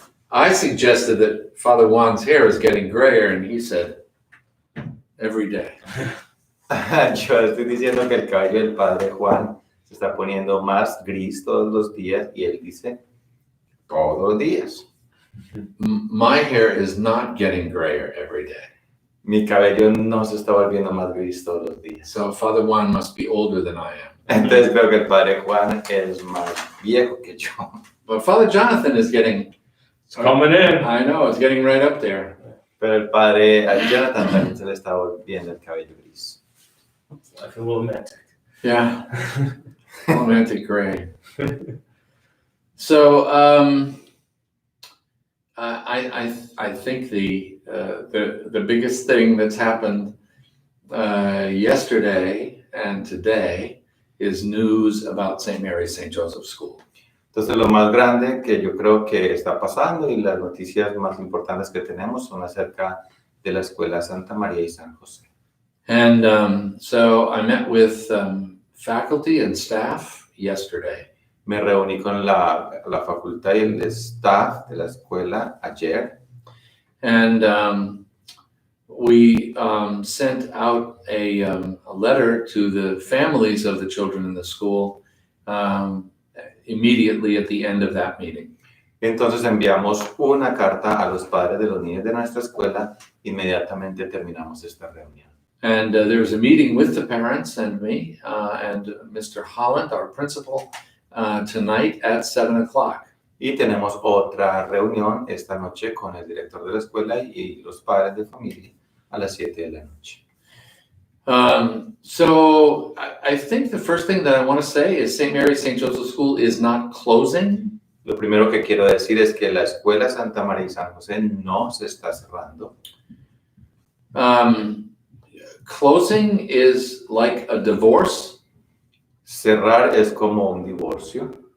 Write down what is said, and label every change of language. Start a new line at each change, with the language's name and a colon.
English: I suggested that Father Juan's hair is getting grayer, and he said, every day.
Spanish: Yo estoy diciendo que el cabello del padre Juan se está poniendo más gris todos los días y él dice todos los días.
English: My hair is not getting grayer every day.
Spanish: Mi cabello no se está volviendo más gris todos los días.
English: So Father Juan must be older than I am.
Spanish: Entonces creo que el padre Juan es más viejo que yo.
English: But Father Jonathan is getting... It's coming in. I know, it's getting right up there.
Spanish: Pero el padre Jonathan también se le está volviendo el cabello gris.
English: I feel a little romantic. Yeah. Romantic gray. So, I think the biggest thing that's happened yesterday and today is news about St. Mary's St. Joseph School.
Spanish: Entonces lo más grande que yo creo que está pasando y las noticias más importantes que tenemos son acerca de la escuela Santa María y San José.
English: And so I met with faculty and staff yesterday.
Spanish: Me reuní con la facultad y el staff de la escuela ayer.
English: And we sent out a letter to the families of the children in the school immediately at the end of that meeting.
Spanish: Entonces enviamos una carta a los padres de los niños de nuestra escuela. Inmediatamente terminamos esta reunión.
English: And there was a meeting with the parents and me and Mr. Holland, our principal, tonight at 7 o'clock.
Spanish: Y tenemos otra reunión esta noche con el director de la escuela y los padres de familia a las 7 de la noche.
English: So I think the first thing that I want to say is St. Mary's St. Joseph School is not closing.
Spanish: Lo primero que quiero decir es que la escuela Santa María y San José no se está cerrando.
English: Closing is like a divorce.
Spanish: Cerrar es como un divorcio.